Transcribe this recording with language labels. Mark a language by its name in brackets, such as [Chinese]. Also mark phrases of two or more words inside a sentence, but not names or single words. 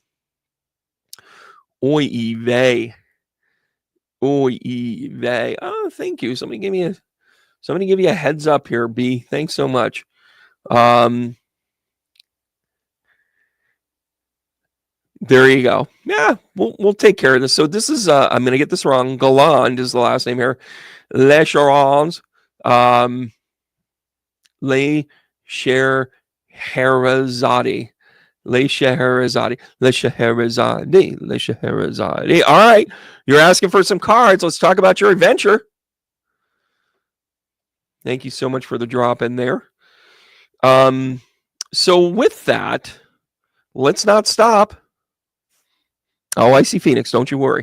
[Yiddish] Oy vey. Oy vey. [English] Oh, thank you. Somebody give you a heads up here, B. Thanks so much. There you go. Yeah, we'll take care of this. So this is I'm gonna get this wrong. Galland is the last name here. Le Charons. Le Scheherazade. Le Scheherazade. Le Scheherazade. Le Scheherazade. All right. You're asking for some cards. Let's talk about your adventure. Thank you so much for the drop in there. So with that, let's not stop. Oh, I see Phoenix. Don't you worry.